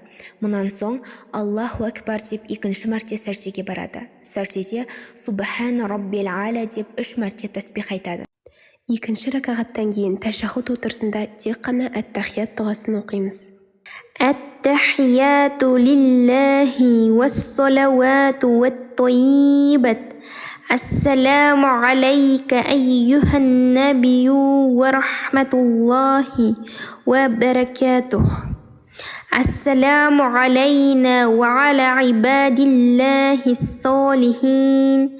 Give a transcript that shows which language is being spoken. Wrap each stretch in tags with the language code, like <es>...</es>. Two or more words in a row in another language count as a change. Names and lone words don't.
<kk>Мұнан соң</kk> <ar>الله أكبر</ar> <kk>деп 2-ші мәрте сәждеге барады. Сәждеде</kk> <ar>سبحان ربي الأعلى</ar> <kk>деп 3 мәрте тәсбих айтады. 2-ші ракағаттан кейін тәшаххуд отырысында тек қана әт-тахият дұғасын оқимыз.</kk> <ar>التحيات لله والصلوات والطيبات. السلام عليك أيها النبي ورحمة الله وبركاته. السلام علينا وعلى عباد الله الصالحين.</ar>